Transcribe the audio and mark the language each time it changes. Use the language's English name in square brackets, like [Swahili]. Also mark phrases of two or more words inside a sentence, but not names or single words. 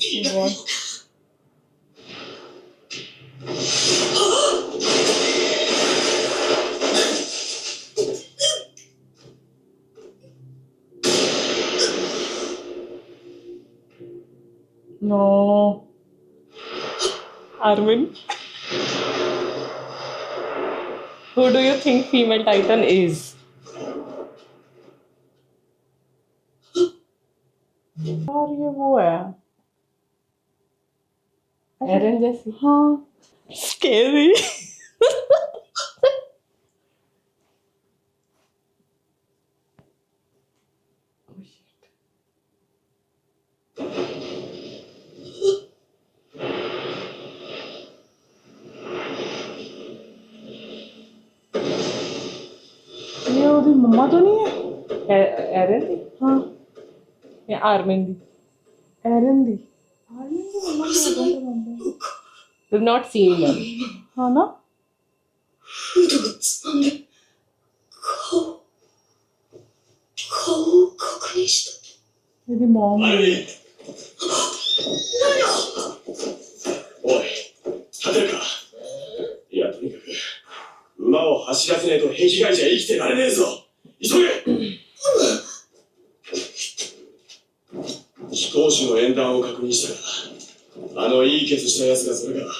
[English] God. No. Armin, who do you think female Titan is? [Hindi] यार ये वो है. Eren जैसी. हाँ. [English] Scary. Oh shit. [Hindi] ये उसकी मम्मा तो नहीं है? Eren दी? हाँ. या Armin दी? एरन दी. आर्मी की मम्मा को कौन सा बनता है? [English] We've not seen them. [Hindi] हाँ ना? [Japanese] フードをつまんで顔を確認した。 [Hindi] मेरी मॉम है. [Japanese] おい、立てるか。いや、とにかく、馬を走らせねえと壁外じゃ生きてられねえぞ。急げ。飛行士の縁談を確認したが、いいケツした奴がそれか。